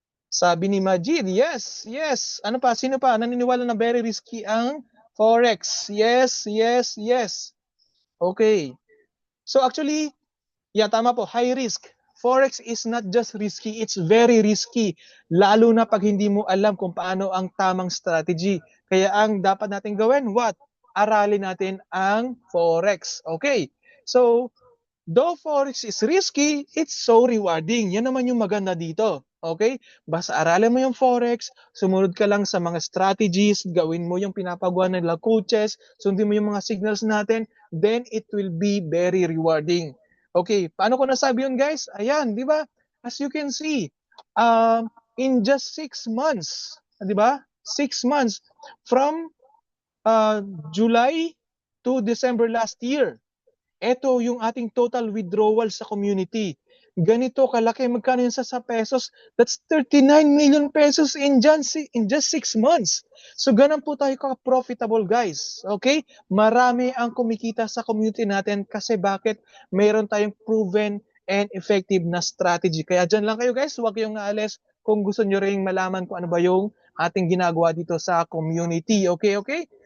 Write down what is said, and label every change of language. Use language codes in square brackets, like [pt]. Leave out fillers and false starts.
[tl] Sabi ni Majid, yes, yes. Ano pa? Sino pa? Naniniwala na very risky ang Forex. [en] Yes, yes, yes. Okay. So actually, yeah, [tl] tama po, [en] high risk. Forex is not just risky, it's very risky. [tl] Lalo na pag hindi mo alam kung paano ang tamang strategy. Kaya ang dapat natin gawin, what? Aralin natin ang Forex. Okay. [en] So, though Forex is risky, it's so rewarding. [tl] Yan naman yung maganda dito. Okay? Basta aralin mo yung Forex, sumunod ka lang sa mga strategies, gawin mo yung pinapagawa ng nila coaches, sundin mo yung mga signals natin, [en] then it will be very rewarding. [tl] Okay, paano ko nasabi yun guys? Ayan, di ba? [en] As you can see, in just 6 months, [tl] di ba? 6 months from July to December last year, ito yung ating total withdrawal sa community. Ganito kalaki, magkano yun sa pesos? [en] That's 39 million pesos in just 6 months. [tl] So ganun po tayo ka-profitable guys. Okay? Marami ang kumikita sa community natin kasi bakit? [en] Mayroon tayong proven and effective na strategy. [tl] Kaya dyan lang kayo guys, huwag kayong aalis kung gusto nyo rin malaman kung ano ba yung ating ginagawa dito sa community. Okay, okay?